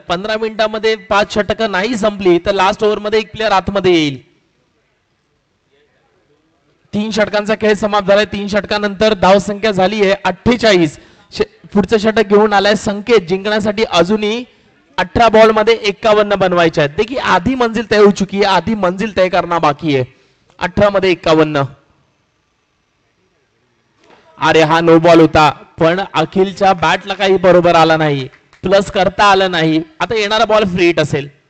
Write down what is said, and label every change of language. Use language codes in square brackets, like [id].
[mr] 15 मिनिटांमध्ये 5 षटकं नाही संपली तर लास्ट ओव्हर मध्ये एक प्लेअर आतमध्ये येईल. 3 षटकांचा खेळ समाप्त झालाय. 3 षटकानंतर धावसंख्या झाली आहे 48. पुढचं षटक घेऊन आलाय संकेत. जिंकण्यासाठी अजूनही 18 बॉल मध्ये 51 बनवायचे आहेत. [hi] देखील आधी मंजिल तय हो चुकी है. आधी मंजिल तय करना बाकी है. [mr] 18 मध्ये 51. अरे हा नो बॉल होता पण अखिलच्या बॅटला काही बरोबर आला नाही. प्लस करता आलं नाही. आता येणारा बॉल फ्री हिट असेल.